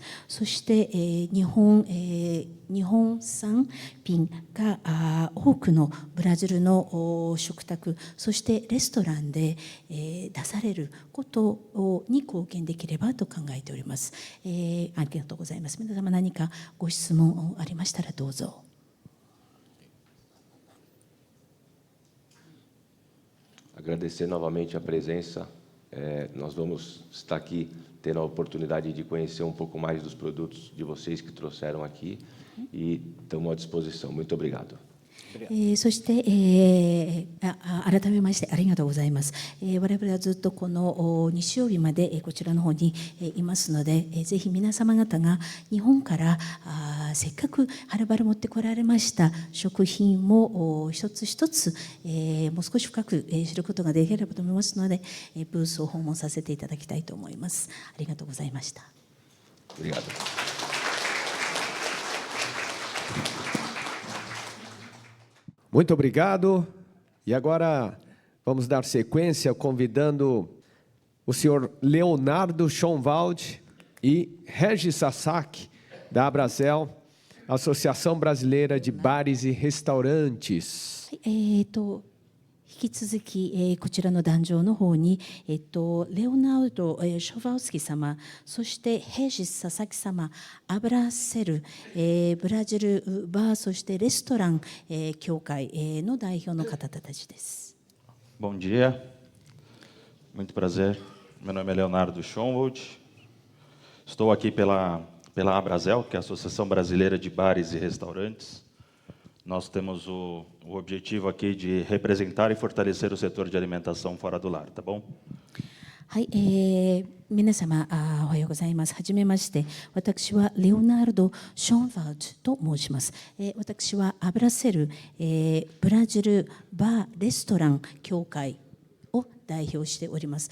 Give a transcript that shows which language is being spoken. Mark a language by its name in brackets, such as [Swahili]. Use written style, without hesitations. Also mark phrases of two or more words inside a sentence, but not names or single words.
[Japanese] そして日本産品が多くのブラジルの食卓、そしてレストランで出されることに貢献できればと考えております。ありがとうございます。皆様何かご質問ありましたらどうぞ。 [Portuguese] Agradecer novamente a presença. Nós vamos estar aqui tendo a oportunidade de conhecer um pouco mais dos produtos de vocês que trouxeram aqui e estamos à disposição. Muito obrigado. [Japanese] そして、改めましてありがとうございます。我々はずっとこの日曜日までこちらの方にいますので、ぜひ皆様方が日本からせっかくはるばる持ってこられました食品も一つ一つもう少し深く知ることができればと思いますので、ブースを訪問させていただきたいと思います。ありがとうございました。 [Portuguese] Obrigado. Muito obrigado. E agora vamos dar sequência convidando o senhor Leonardo Schonwald e Regis Sasaki, da Abrazel, Associação Brasileira de Bares e Restaurantes. [Japanese] 引き続き、こちらの壇上の方に、レオナルド、ショヴァウスキ様、そしてヘジス・佐々木様、アブラセル、ブラジルバー、そしてレストラン、協会、の代表の方たちです。 [Portuguese] Bom dia, muito prazer. Meu nome é Leonardo Schonwald. Estou aqui pela Abrazel, que é a Associação Brasileira de Bares e Restaurantes. Nós temos o objetivo aqui de representar e fortalecer o setor de alimentação fora do lar, tá bom? [Japanese] はい、皆様おはようございます。はじめまして、私はレオナルド・ションワルドと申します。私はアブラセル、ブラジルバーレストラン協会を代表しております。